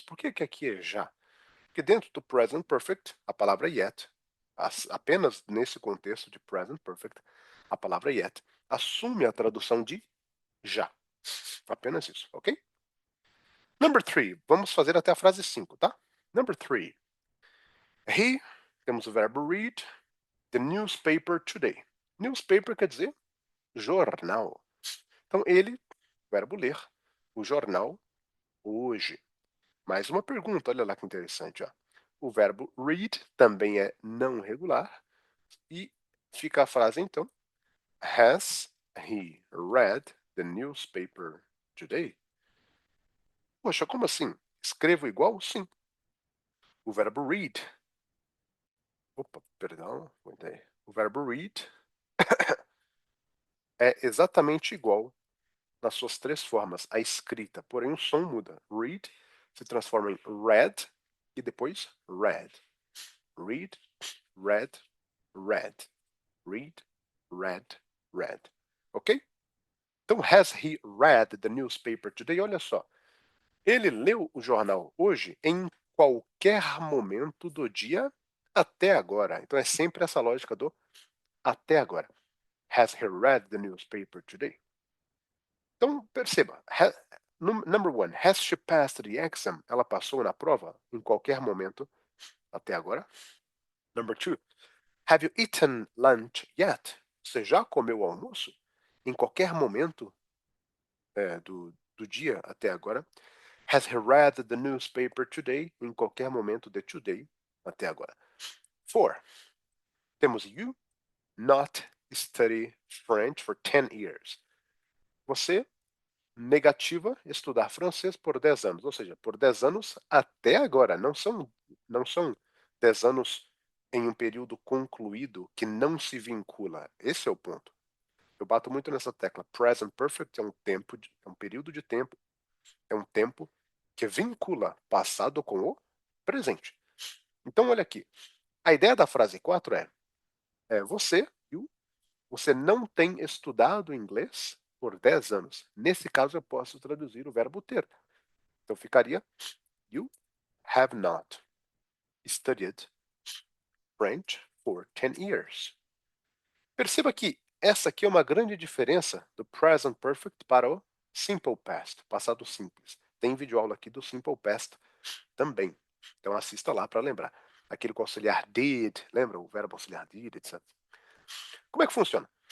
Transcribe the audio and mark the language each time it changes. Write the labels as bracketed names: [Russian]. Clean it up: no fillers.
[Portuguese] Por que aqui é já? Porque dentro do Present Perfect, a palavra yet, apenas nesse contexto de Present Perfect, a palavra yet assume a tradução de já. Apenas isso, ok? Number 3. Vamos fazer até a frase 5, tá? [English] Number 3. He, [Portuguese] temos o verbo [English] read, the newspaper today. [Portuguese] Newspaper quer dizer jornal. Então, ele, verbo ler, o jornal hoje. Mais uma pergunta, olha lá que interessante. Ó. O verbo read também é não regular. E fica a frase, então, [English] has he read the newspaper today? [Portuguese] Poxa, como assim? Escrevo igual? Sim. O verbo read. Opa, perdão. O verbo read é exatamente igual nas suas 3 formas, a escrita, porém o som muda. Read se transforma em read e depois read. [English] Read, read, read. Read, read, read. Ok? Então, has he read the newspaper today? [Portuguese] Olha só. Ele leu o jornal hoje em qualquer momento do dia até agora. Então, é sempre essa lógica do até agora. [English] Has he read the newspaper today? [Portuguese] Então, perceba, [English] number one, has she passed the exam? [Portuguese] Ela passou na prova em qualquer momento até agora. [English] Number two, have you eaten lunch yet? [Portuguese] Você já comeu o almoço? Em qualquer momento do dia até agora. [English] Has he read the newspaper today? [Portuguese] Em qualquer momento de today até agora. [English] Four, temos you not study French for 10 years. [Portuguese] Você negativa estudar francês por 10 anos, ou seja, por 10 anos até agora, não são 10 anos em um período concluído que não se vincula. Esse é o ponto. Eu bato muito nessa tecla. Present perfect é um período de tempo, é um tempo que vincula passado com o presente. Então, olha aqui. A ideia da frase 4 você, você não tem estudado inglês por 10 anos. Nesse caso, eu posso traduzir o verbo ter. Então, ficaria [English] you have not studied French for 10 years. [Portuguese] Perceba que essa aqui é uma grande diferença do present perfect para o simple past, passado simples. Tem vídeo aula aqui do simple past também. Então assista lá para lembrar. Aquele com auxiliar did, lembra o verbo auxiliar did, etc. Como é que funciona?